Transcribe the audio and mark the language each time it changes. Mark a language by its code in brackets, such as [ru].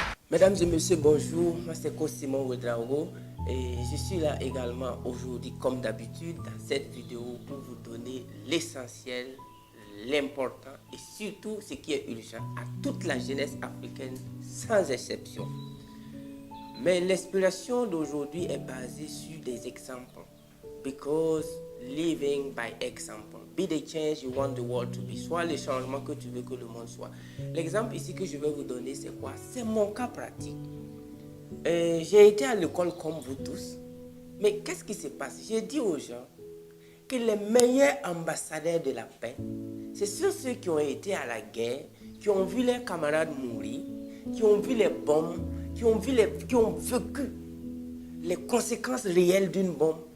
[fr] Mesdames et messieurs, bonjour. Moi, c'est coach Simon Ouedraogo et je suis là également aujourd'hui, comme d'habitude, dans cette vidéo pour vous donner l'essentiel, l'important et surtout ce qui est urgent à toute la jeunesse africaine sans exception. Mais l'inspiration d'aujourd'hui est basée sur des exemples. [en] Because living by example. Be the change you want the world to be. [fr] Soit le changement que tu veux que le monde soit. L'exemple ici que je vais vous donner, c'est quoi? C'est mon cas pratique. J'ai été à l'école comme vous tous. Mais qu'est-ce qui se passe? J'ai dit aux gens que les meilleurs ambassadeurs de la paix, c'est ceux qui ont été à la guerre, qui ont vu leurs camarades mourir, qui ont vu les bombes, qui ont vécu les conséquences réelles d'une bombe.